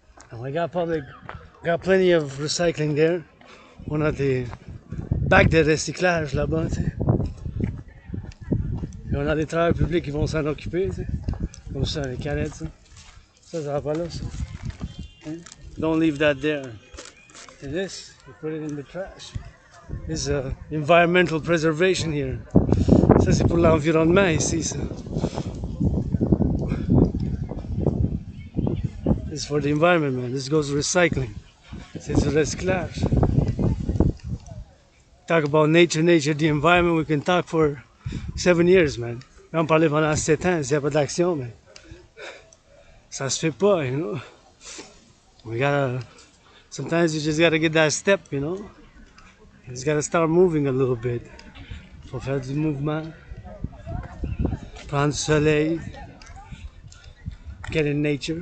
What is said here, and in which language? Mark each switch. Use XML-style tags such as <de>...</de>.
<en>And we got plenty of recycling there.</en> <fr>On a des bacs de recyclage là-bas, tu sais. Et on a des travailleurs publics qui vont s'en occuper, tu sais. Comme ça, les canettes, ça. Ça va pas là, ça.</fr> <en>Okay? Don't leave that there. And this, you put it in the trash. This is environmental preservation here.</en> <fr>Ça, c'est pour l'environnement ici, ça.</fr> <en>This is for the environment, man. This goes to recycling.</en> <fr>C'est du recyclage.</fr> <en>Talk about nature, the environment. We can talk for 7 years, man.</en> <fr>Là, on parlait pendant 7 ans, s'il n'y a pas d'action, mais ça se fait pas,</fr> <en>you know. We gotta, sometimes you just gotta get that step, you know. You just gotta start moving a little bit.</en> <fr>Faut faire du mouvement, prendre du soleil, get in nature.</fr>